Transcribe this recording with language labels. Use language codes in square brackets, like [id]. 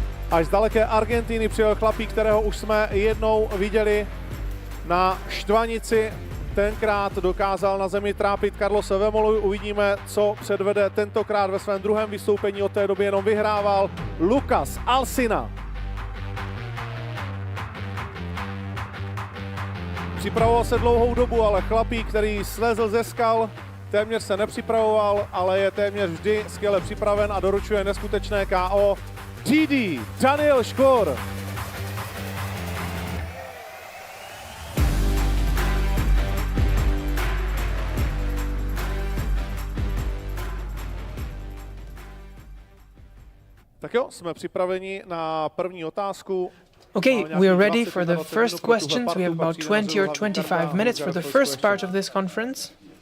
[cs] Až z daleké Argentiny přijel chlapík, kterého už jsme jednou viděli na štvanici. Tenkrát dokázal na zemi trápit Carlose Vemolu. Uvidíme, co předvede tentokrát ve svém druhém vystoupení. Od té doby jenom vyhrával Lucas Alsina. Připravoval se dlouhou dobu, ale chlapík, který slezl ze skal, téměř se nepřipravoval, ale je téměř vždy skvěle připraven a doručuje neskutečné KO. GD Daniel Škor. Tak jo, jsme připraveni na první otázku. [en] Okay, we are ready for the first questions. We have about 20 or 25 minutes for the first part of this conference.